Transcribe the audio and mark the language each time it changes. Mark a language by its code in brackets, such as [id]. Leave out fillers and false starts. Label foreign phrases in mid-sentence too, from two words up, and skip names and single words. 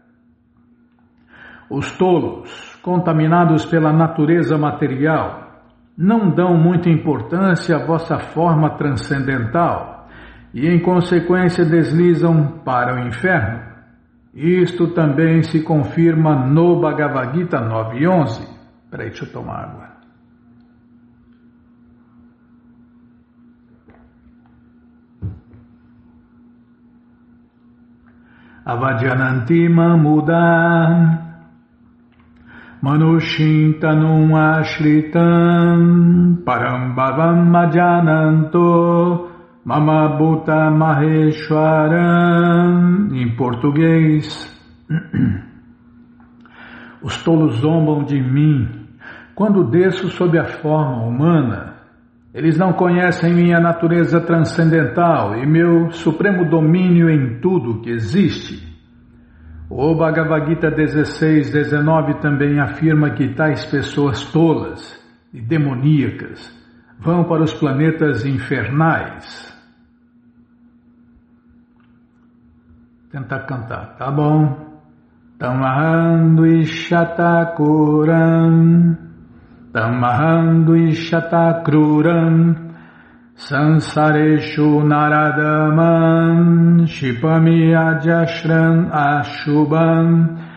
[pt] Os tolos, contaminados pela natureza material, não dão muita importância à vossa forma transcendental e, em consequência, deslizam para o inferno. Isto também se confirma no Bhagavad Gita 9.11. Peraí, deixa eu tomar água. [sa] Avadyananti mamuda manushintanum ashritam parambhavam madhyananto Mama Bhuta Maheshwaram. [pt] Em português: os tolos zombam de mim quando desço sob a forma humana. Eles não conhecem minha natureza transcendental e meu supremo domínio em tudo que existe. O Bhagavad Gita 16:19 também afirma que tais pessoas tolas e demoníacas vão para os planetas infernais. Tentar cantar, tá bom? [sa] Tamahando ishatakuram, tamahando ishatakruram, sansareshu naradaman, shipami ajashran ashubam,